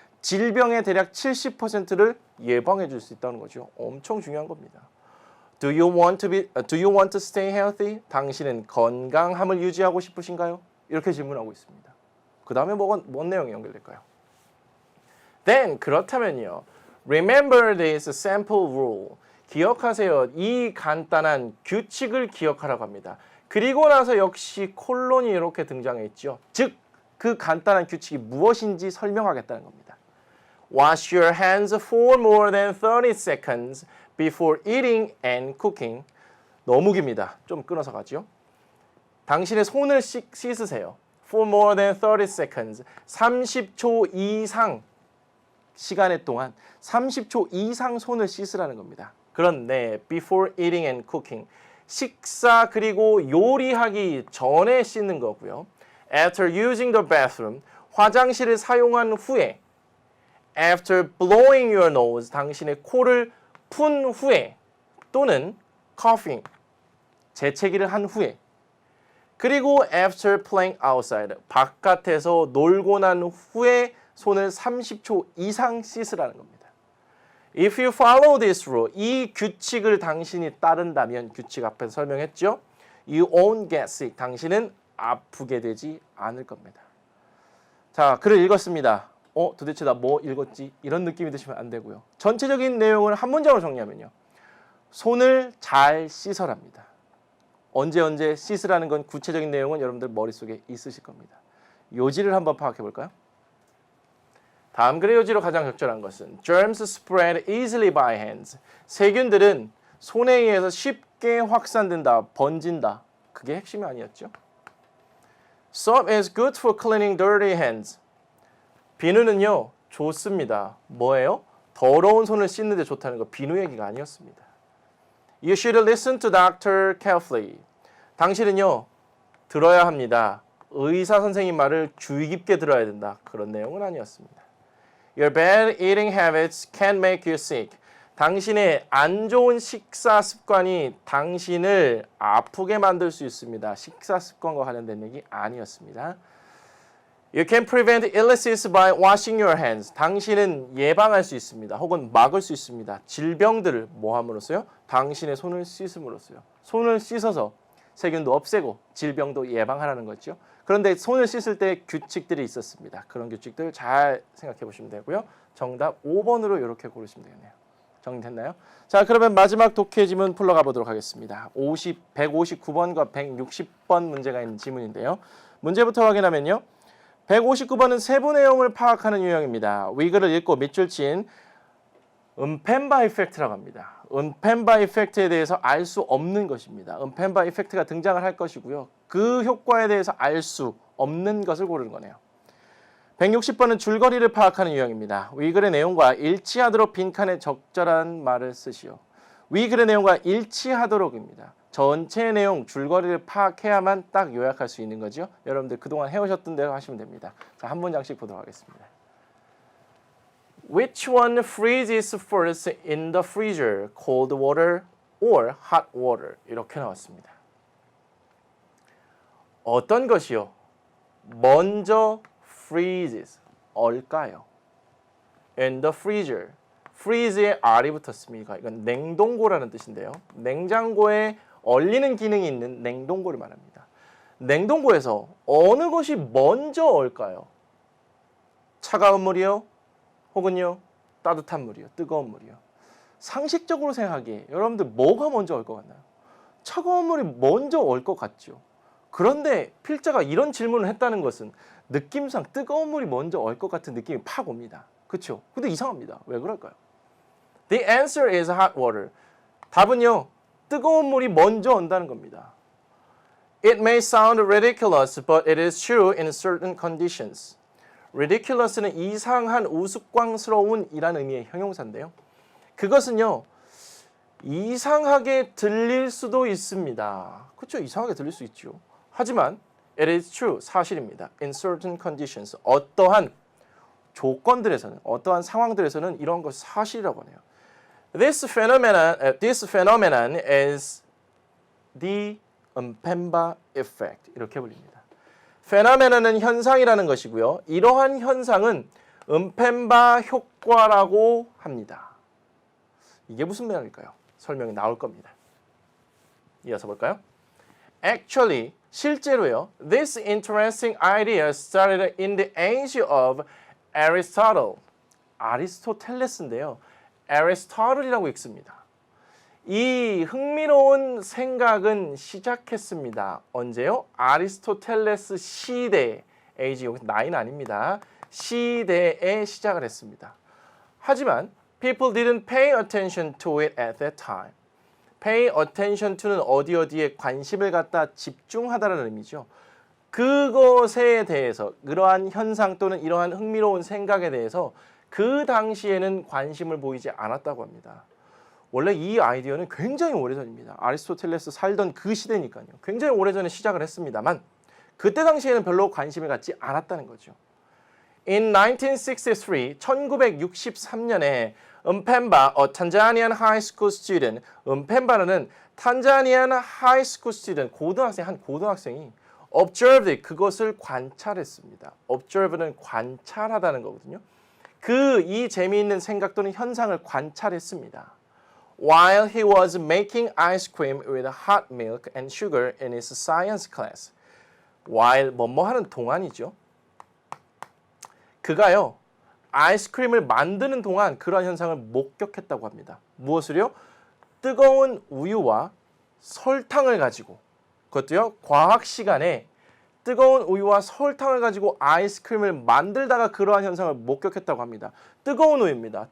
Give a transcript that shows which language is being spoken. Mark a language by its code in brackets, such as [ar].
[ko] 질병의 대략 70%를 예방해 줄 수 있다는 거죠. 엄청 중요한 겁니다. [en] Do you want to stay healthy? [ko] 당신은 건강함을 유지하고 싶으신가요? 이렇게 질문하고 있습니다. 그 다음에 뭔 내용이 연결될까요? Then 그렇다면요. [en] Remember this sample rule. [ko] 기억하세요. 이 간단한 규칙을 기억하라고 합니다. 그리고 나서 역시 콜론이 이렇게 등장해 있죠. 즉, 그 간단한 규칙이 무엇인지 설명하겠다는 겁니다. [en] Wash your hands for more than 30 seconds before eating and cooking. [ko] 너무 깁니다. 좀 끊어서 가죠. 당신의 손을 씻으세요. [en] For more than 30 seconds. [ko] 30초 이상 시간의 동안 30초 이상 손을 씻으라는 겁니다. 그런데 [en] before eating and cooking. [ko] 식사 그리고 요리하기 전에 씻는 거고요. [en] After using the bathroom. [ko] 화장실을 사용한 후에. [en] After blowing your nose. [ko] 당신의 코를 푼 후에. 또는 coughing. 재채기를 한 후에. 그리고 [en] after playing outside. [ko] 바깥에서 놀고 난 후에 손을 30초 이상 씻으라는 겁니다. [en] If you follow this rule, [ko] 이 규칙을 당신이 따른다면, 규칙 앞에서 설명했죠? [en] You won't get sick. [ko] 당신은 아프게 되지 않을 겁니다. 자, 글을 읽었습니다. 도대체 나 뭐 읽었지? 이런 느낌이 드시면 안 되고요. 전체적인 내용을 한 문장으로 정리하면요. 손을 잘 씻어랍니다. 언제 씻으라는 건 구체적인 내용은 여러분들 머릿속에 있으실 겁니다. 요지를 한번 파악해 볼까요? 다음 글의 요지로 가장 적절한 것은 [en] Germs spread easily by hands. [ko] 세균들은 손에 의해서 쉽게 확산된다, 번진다. 그게 핵심이 아니었죠. [en] Soap is good for cleaning dirty hands. [ko] 비누는요, 좋습니다. 뭐예요? 더러운 손을 씻는 데 좋다는 거 비누 얘기가 아니었습니다. [en] You should listen to doctor carefully. [ko] 당신은요, 들어야 합니다. 의사 선생님 말을 주의 깊게 들어야 된다. 그런 내용은 아니었습니다. [en] Your bad eating habits can make you sick. [ko] 당신의 안 좋은 식사 습관이 당신을 아프게 만들 수 있습니다. 식사 습관과 관련된 얘기 아니었습니다. [en] You can prevent illnesses by washing your hands. [ko] 당신은 예방할 수 있습니다. 혹은 막을 수 있습니다. 질병들을 뭐 함으로써요? 당신의 손을 씻음으로써요. 손을 씻어서 세균도 없애고 질병도 예방하라는 거죠. 그런데 손을 씻을 때 규칙들이 있었습니다. 그런 규칙들 잘 생각해 보시면 되고요. 정답 5번으로 이렇게 고르시면 되겠네요. 정리됐나요? 자, 그러면 마지막 독해 지문 풀러가 보도록 하겠습니다. 159번과 160번 문제가 있는 지문인데요. 문제부터 확인하면요. 159번은 세부 내용을 파악하는 유형입니다. 위글을 읽고 밑줄 친 은펜바 이펙트라고 합니다. 은펜바 이펙트에 대해서 알 수 없는 것입니다. 은펜바 이펙트가 등장을 할 것이고요. 그 효과에 대해서 알 수 없는 것을 고르는 거네요. 160번은 줄거리를 파악하는 유형입니다. 위글의 내용과 일치하도록 빈칸에 적절한 말을 쓰시오. 위글의 내용과 일치하도록입니다. 전체 내용, 줄거리를 파악해야만 딱 요약할 수 있는 거죠. 여러분들 그동안 해오셨던 대로 하시면 됩니다. 자, 한 문장씩 보도록 하겠습니다. [en] Which one freezes first in the freezer? Cold water or hot water? [ko] 이렇게 나왔습니다. 어떤 것이요? 먼저 [en] freezes, [ko] 얼까요? [en] In the freezer. [ko] freeze에 R이 붙었습니다. 이건 냉동고라는 뜻인데요. 냉장고에 얼리는 기능이 있는 냉동고를 말합니다. 냉동고에서 어느 것이 먼저 얼까요? 차가운 물이요? 혹은요? 따뜻한 물이요? 뜨거운 물이요? 상식적으로 생각하기에 여러분들 뭐가 먼저 얼 것 같나요? 차가운 물이 먼저 얼 것 같죠. 그런데 필자가 이런 질문을 했다는 것은 느낌상 뜨거운 물이 먼저 얼 것 같은 느낌이 팍 옵니다. 그렇죠? 근데 이상합니다. 왜 그럴까요? [en] The answer is hot water. [ko] 답은요. 뜨거운 물이 먼저 온다는 겁니다. [en] It may sound ridiculous, but it is true in certain conditions. [ko] ridiculous는 이상한 우스꽝스러운 이라는 의미의 형용사인데요. 그것은요. 이상하게 들릴 수도 있습니다. 그렇죠? 이상하게 들릴 수 있죠. 하지만 [en] it is true, [ko] 사실입니다. [en] In certain conditions, [ko] 어떠한 조건들에서는, 어떠한 상황들에서는 이런 것이 사실이라고 하네요. [en] This phenomenon is the 은펜바 effect. [ko] 이렇게 불립니다. phenomenon은 현상이라는 것이고요. 이러한 현상은 은펜바 효과라고 합니다. 이게 무슨 말일까요? 설명이 나올 겁니다. 이어서 볼까요? Actually, 실제로요. [en] This interesting idea started in the age of Aristotle. [ko] 아리스토텔레스인데요. Aristotle이라고 읽습니다. 이 흥미로운 생각은 시작했습니다. 언제요? 아리스토텔레스 시대, age 여기 나이는 아닙니다. 시대에 시작을 했습니다. 하지만 [en] people didn't pay attention to it at that time. [ko] pay attention to는 어디에 관심을 갖다 집중하다라는 의미죠. 그것에 대해서 그러한 현상 또는 이러한 흥미로운 생각에 대해서 그 당시에는 관심을 보이지 않았다고 합니다. 원래 이 아이디어는 굉장히 오래전입니다. 아리스토텔레스 살던 그 시대니까요. 굉장히 오래전에 시작을 했습니다만 그때 당시에는 별로 관심을 갖지 않았다는 거죠. [en] In 1963, [ko] 1963년에 [en] 은펜바, a Tanzanian high school student, 은펜바는 탄자니안 high school student, [ko] 한 고등학생이 [en] observed, [ko] 그것을 관찰했습니다. observe는 관찰하다는 거거든요. 이 재미있는 생각 또는 현상을 관찰했습니다. [en] While he was making ice cream with hot milk and sugar in his science class. [ko] while 뭐뭐 하는 동안이죠. 그가요. 아이스크림을 만드는 동안 그러한 현상을 목격했다고 합니다. 무엇을요? 뜨거운 우유와 설탕을 가지고 그것도요. 과학 시간에 뜨거운 우유와 설탕을 가지고 아이스크림을 만들다가 그러한 현상을 목격했다고 합니다. 뜨거운 우유입니다.